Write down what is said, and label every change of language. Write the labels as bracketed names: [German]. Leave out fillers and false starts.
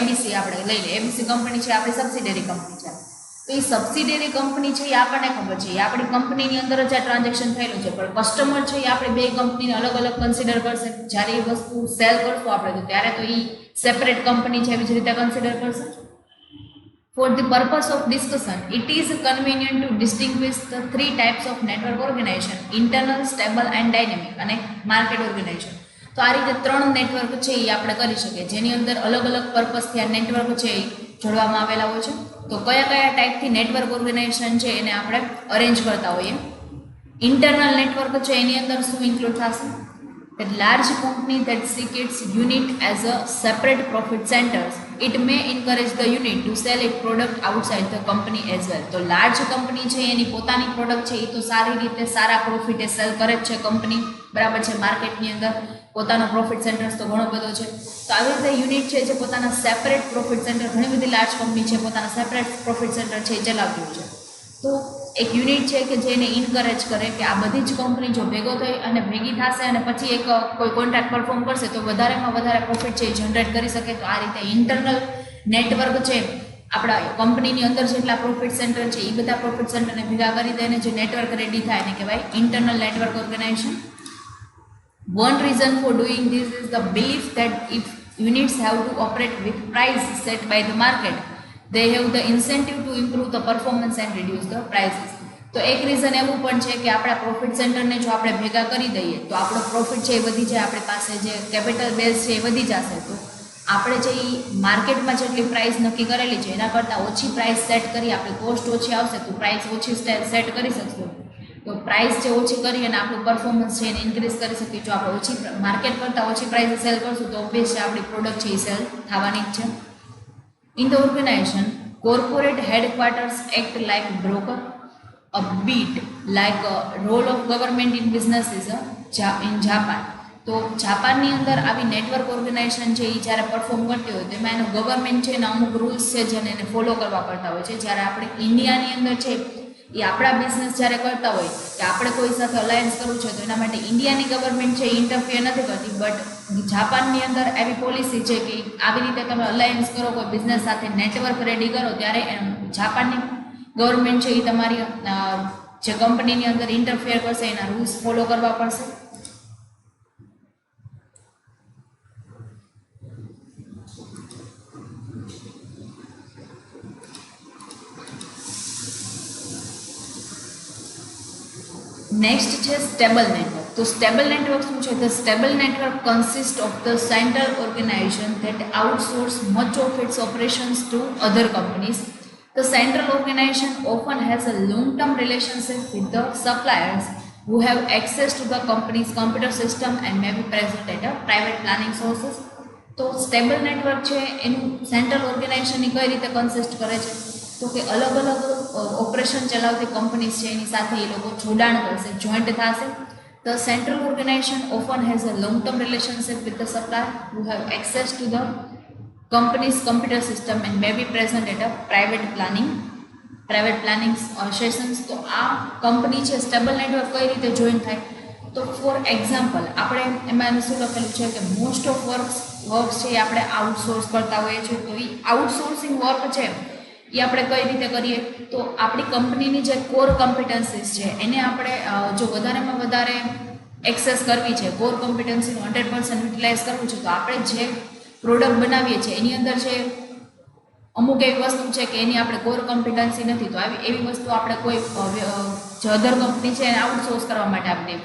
[Gujarati] ABC આપણે લઈ લઈએ, ABC કંપની છે આપણી સબસિડરી કંપની છે. તો એ સબસિડરી કંપની છે એ આપણને ખબર છે એ આપણી કંપનીની અંદર જ આ ટ્રાન્ઝેક્શન થયેલું છે, પણ કસ્ટમર છે એ આપણે બે કંપનીને અલગ અલગ કન્સિડર કરશે. જ્યારે એ વસ્તુ સેલ કરશું આપણે તો ત્યારે તો એ સેપરેટ કંપની છે એવી જ રીતે કન્સિડર કરશે. [English] For the purpose of discussion, it is convenient to distinguish the three types of network organization: internal, stable and dynamic, [Gujarati] અને [English] market organization. [Gujarati] તો આ રીતે ત્રણ નેટવર્ક છે એ આપણે કરી શકીએ જેની અંદર અલગ અલગ પર્પસથી આ નેટવર્ક છે એ જોડવામાં આવેલા હોય છે. તો કયા કયા ટાઈપથી નેટવર્ક ઓર્ગેનાઇઝેશન છે એને આપણે અરેન્જ કરતા હોઈએ. ઇન્ટરનલ નેટવર્ક છે એની અંદર શું ઇન્ક્લુડ થશે? [English] That large company that seeks its unit as a separate profit centers, it may encourage the unit to sell its product outside the company as well. [Gujarati] તો લાર્જ કંપની છે એની પોતાની product છે એ તો સારી રીતે સારા પ્રોફિટે સેલ કરે જ છે કંપની, બરાબર છે. માર્કેટની અંદર પોતાનો પ્રોફિટ સેન્ટર્સ તો ઘણો બધો છે. તો આવી રીતે યુનિટ છે જે પોતાના સેપરેટ પ્રોફિટ સેન્ટર, ઘણી બધી લાર્જ કંપની છે પોતાના સેપરેટ પ્રોફિટ સેન્ટર છે એ ચલાવતી હોય છે. તો એક યુનિટ છે કે જેને ઇન્કરેજ કરે કે આ બધી જ કંપની જો ભેગી થશે અને પછી એક કોઈ કોન્ટ્રાક્ટ પરફોર્મ કરશે તો વધારેમાં વધારે પ્રોફિટ છે એ જનરેટ કરી શકે. તો આ રીતે ઇન્ટરનલ નેટવર્ક છે આપણા કંપનીની અંદર જેટલા પ્રોફિટ સેન્ટર છે એ બધા પ્રોફિટ સેન્ટરને ભેગા કરી દઈને જે નેટવર્ક રેડી થાય એને કહેવાય internal network organisation. [English] One reason for doing this is the belief that if units have to operate with price set by the market, they have the incentive to improve the performance and reduce the prices. [Gujarati] તો એક reason એવું પણ છે કે આપણા profit સેન્ટરને જો આપણે ભેગા કરી દઈએ તો આપણો પ્રોફિટ છે એ વધી જાય, આપણી પાસે જે કેપિટલ બેઝ છે એ વધી જશે. તો આપણે જે એ માર્કેટમાં જેટલી પ્રાઇસ નક્કી કરેલી છે એના કરતાં ઓછી પ્રાઇસ સેટ કરી, આપણી કોસ્ટ ઓછી આવશે તો પ્રાઇસ ઓછી સેટ કરી શકશું. તો પ્રાઇસ જે ઓછી કરી અને આપણું પરફોર્મન્સ છે એને ઇન્ક્રીઝ કરી શકીએ. જો આપણે ઓછી માર્કેટ કરતાં ઓછી પ્રાઇસે સેલ કરશું તો ઓબ્વિયસલી આપણી પ્રોડક્ટ છે એ સેલ થવાની જ છે. [English] In the organization, Corporate headquarters act like broker. A bit like a role of government in business is in Japan. [Gujarati] તો જાપાનની અંદર આવી નેટવર્ક ઓર્ગેનાઇઝેશન છે એ જ્યારે પરફોર્મ કરતી હોય તેમાં એનો ગવર્મેન્ટ છે એના અમુક રૂલ્સ છે જેને એને ફોલો કરવા પડતા હોય છે. જ્યારે આપણે ઇન્ડિયાની અંદર છે એ આપણા બિઝનેસ જ્યારે કરતા હોય કે આપણે કોઈ સાથે અલાયન્સ કરવું છે તો એના માટે ઇન્ડિયાની ગવર્મેન્ટ છે ઇન્ટરફિયર નથી કરતી, બટ જાપાનની અંદર એવી પોલિસી છે કે આવી રીતે તમે અલાયન્સ કરો કોઈ બિઝનેસ સાથે નેટવર્ક રેડી કરો ત્યારે જાપાનની ગવર્મેન્ટ છે એ તમારી જે કંપનીની અંદર ઇન્ટરફિયર કરશે એના રૂલ્સ ફોલો કરવા પડશે. નેક્સ્ટ છે સ્ટેબલ નેટવર્ક. તો સ્ટેબલ નેટવર્ક શું છે? [English] The stable network consist of the central organization that outsource much of its operations to other companies. The central organization often has a long-term relationship with the suppliers who have access to the company's computer system and may be present at a private planning sources. [Gujarati] તો stable network છે એનું central ઓર્ગેનાઇઝેશનની કઈ રીતે consist કરે છે? તો કે અલગ અલગ ઓપરેશન ચલાવતી કંપનીઝ છે એની સાથે એ લોકો જોડાણ કરશે, જોઈન્ટ થશે. [English] The central organization often has a long-term relationship with the supplier who have access to the company's computer system and may be present at a private planning sessions. [Gujarati] તો આ company છે stable network કઈ રીતે join થાય? તો for example આપણે એમાં શું લખેલું છે કે મોસ્ટ ઓફ વર્ક છે એ આપણે આઉટસોર્સ કરતા હોઈએ છીએ. તો એ આઉટસોર્સિંગ વર્ક છે એ આપણે કઈ રીતે કરીએ? તો આપણી કંપનીની જે કોર કોમ્પિટન્સીસ છે એને આપણે જો વધારેમાં વધારે એક્સેસ કરવી છે, કોર કોમ્પિટન્સીનું 100% યુટિલાઇઝ કરવું છે, તો આપણે જે પ્રોડક્ટ બનાવીએ છીએ એની અંદર છે અમુક એવી વસ્તુ છે કે એની આપણે કોર કોમ્પિટન્સી નથી, તો એવી વસ્તુ આપણે કોઈ જે અધર કંપની છે એને આઉટસોર્સ કરવા માટે આપીએ.